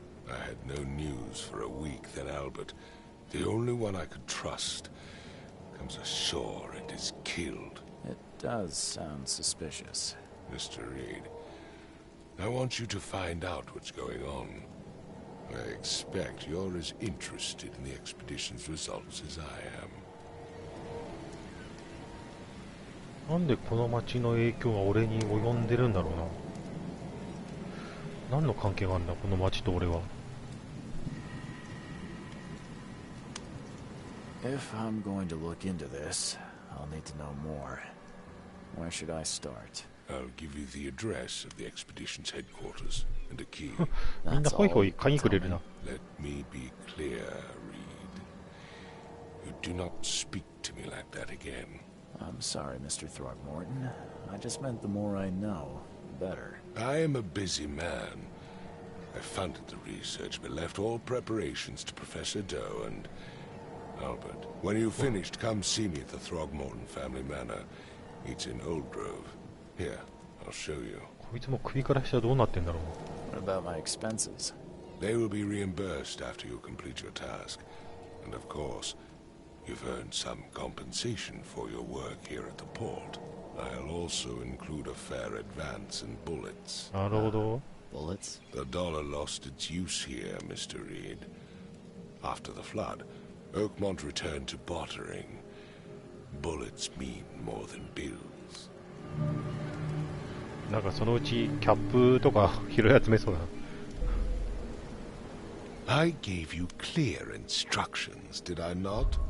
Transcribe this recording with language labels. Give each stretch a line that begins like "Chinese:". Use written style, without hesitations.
English: I had no news for a week, then Albert, the only one I could trust, comes ashore and is killed. It does sound suspicious. Mr. Reed, I want you to find out what's going on. I expect you're as interested in the expedition's results as I am.
Japanese: なんでこの町の影響が俺に及んでるんだろうな。何の関係があるんだ、この町と俺は。
English: If I'm going to look into this, I'll need to know more. Where should I start? I'll give you the address of the expedition's headquarters and a key.
Japanese: みんなホイホイ鍵くれるな。
English: Let me be clear, Reed. You do not speak to me like that again. I'm sorry, Mr. Throgmorton. I just meant the more I know, the better. I am a busy man. I funded the research, but left all preparations to Professor Doe and Albert. When you've finished, come see me at the Throgmorton family manor. It's in Old Grove. Here, I'll show you.
Japanese: こいつも首から下どうなってんだろう。
English: What about my expenses? They will be reimbursed after you complete your task. And of course, you've earned some compensation for your work here at the port. I'll also include a fair advance in bullets.
Japanese: なるほど。
English: Bullets? The dollar lost its use here, Mr. Reed. After the flood, Oakmont returned to bartering. Bullets mean more than bills.
Japanese: なんかそのうちキャップとか拾い集めそうだな。
English: I gave you clear instructions, did I not?